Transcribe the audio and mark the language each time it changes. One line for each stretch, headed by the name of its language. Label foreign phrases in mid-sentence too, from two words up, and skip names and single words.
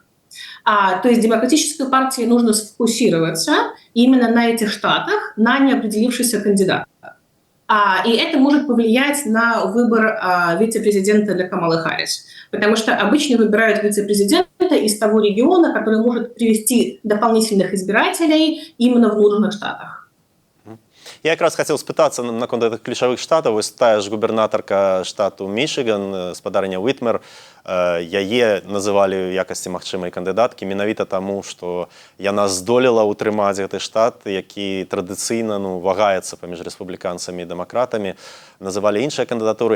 Russian: То есть демократической партии нужно сфокусироваться именно на этих штатах, на неопределившихся кандидатах. И это может повлиять на выбор вице-президента для Камалы Харрис. Потому что обычно выбирают вице-президента из того региона, который может привести дополнительных избирателей именно в нужных штатах.
Belarusian: Я якраз хацеў спытацца наконт гэтых ключавых штатаў. Вось тая ж губернатарка штату Мічыган, спадарыня Уітмер, яе называлі ў якасці магчымай кандыдаткі менавіта таму, што яна здолела ўтрымаць гэты штат, які традыцыйна вагаецца паміж рэспубліканцамі і дэмакратамі, называлі іншыя кандыдатуры.